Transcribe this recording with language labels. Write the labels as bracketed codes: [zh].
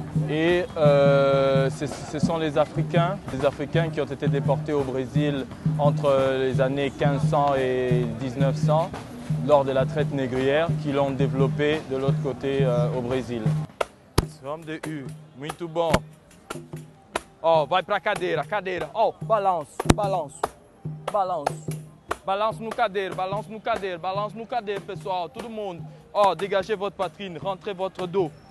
[fr] Et ce sont les Africains qui ont été déportés au Brésil entre les années 1500 et 1900 lors de la traite négrière qui l'ont développé de l'autre côté au Brésil. [pt] Vamos de U, muito bom. Ó, vai pra cadeira, cadeira. Ó, balanço, balanço, balanço. Balanço no cadeiro, balanço no cadeiro, balanço no cadeiro, pessoal, todo mundo. [fr] Ó, dégagez votre poitrine, rentrez votre dos.